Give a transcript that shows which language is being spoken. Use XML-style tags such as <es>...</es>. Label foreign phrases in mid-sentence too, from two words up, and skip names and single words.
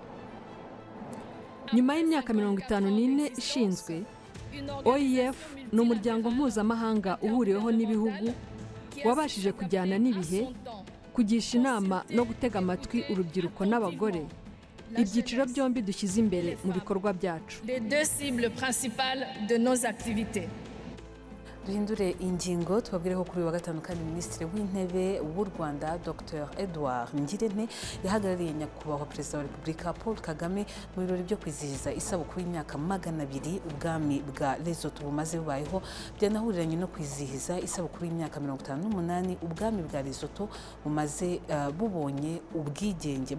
<rw>Nyuma y'imyaka 54 ishinzwe, OIF ni umuryango mpuzamahanga uhuriweho n'ibihugu wabashije kujyana n'ibihe, kugisha inama no gutega amatwi urubyiruko n'abagore, ibyiciro byombi dushyize imbere mu bikorwa byacu.</rw> <fr>Les deux cibles principales de nos activités.</fr> <rw>Duhindure ingingo tubabwireho kuri wa gatanu kandi Minisitiri w'Intebe w'u Rwanda Dr Edouard Ngirente yahagarariye nyakubahwa Perezida wa Repubulika Paul Kagame mu birori byo kwizihiza isabukuru y'imyaka 200 ubwami bwa Lesotho bumaze bubayeho, byanahuriranye no kwizihiza isabukuru y'imyaka 58 ubwami bwa Lesotho bumaze bubonye ubwigenge.</rw>